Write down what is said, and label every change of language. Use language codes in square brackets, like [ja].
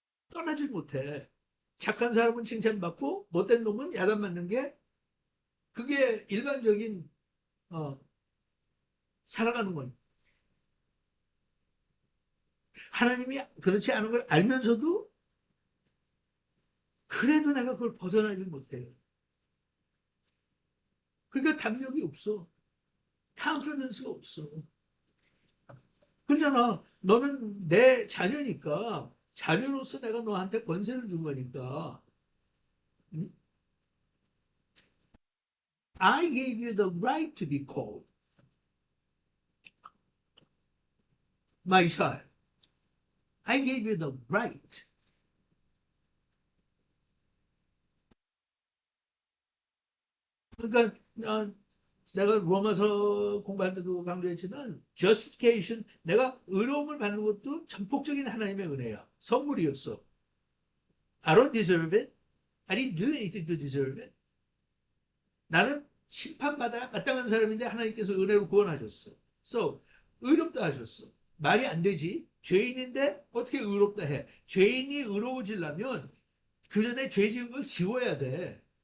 [ko] 떠나질 못해. 착한 사람은 칭찬받고 못된 놈은 야단맞는 게 그게 일반적인 어, 살아가는 건 하나님이 그렇지 않은 걸 알면서도 그래도 내가 그걸 벗어나지 못해요. 그러니까 담력이 없어. 카운터넌스가 없어. 그러잖아. 너는 내 자녀니까 자녀로서 내가 너한테 권세를 준 거니까. 응? [en] I gave you the right to be called my child. I gave you the right. [ko] 그러니까 내가 로마서 공부할 때도 강조했지만 justification 내가 의로움을 받는 것도 전폭적인 하나님의 은혜야. 선물이었어. [en] I don't deserve it. I didn't do anything to deserve it. [ko] 나는 심판받아 마땅한 사람인데 하나님께서 은혜로 구원하셨어. So 의롭다 하셨어. 말이 안 되지. 죄인인데 어떻게 의롭다 해? 죄인이 의로워지려면 그 전에 죄 지은 걸 지워야 돼.